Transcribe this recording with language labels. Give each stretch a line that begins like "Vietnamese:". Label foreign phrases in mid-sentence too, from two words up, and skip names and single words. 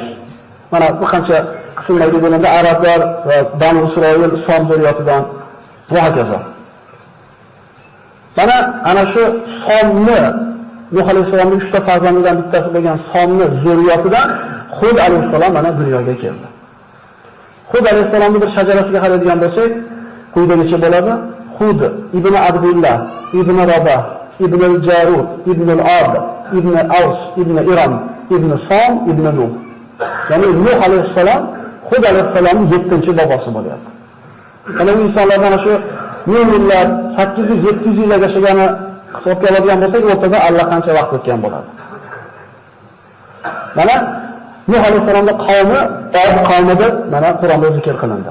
Uzbek: Mana bu qancha qismlarga bo'lganda arablar va Banu Isroil Som zurriyatidan va hokazo. Mana ana shu Somni Nuh alayhisalomning 3 ta farzandidan bittasi bo'lgan Somni zurriyatidan Hud alayhisalom mana dunyoga keldi. Hud alayhisalomning bir shajarasiga qaraydigan bo'lsak, quyidagicha bo'ladi. Hud ibn Abdullah ibn Rabah, ibn al-Jarud, ibn al-Ad, ibn Aws, ibn Iram, ibn Som, ibn Nuh. Ya'ni Nuh alayhissalom Hud alayhissalomning 7-bobosi bo'lyapti. Ana bu insonlardan shu millionlar 800-700 yil yashagani hisobga oladigan bo'lsak, o'rtada allaqancha vaqt o'tgan bo'ladi. Mana Nuh alayhissalomning qavmi Od qavmi deb mana Qur'onda zikr qilindi.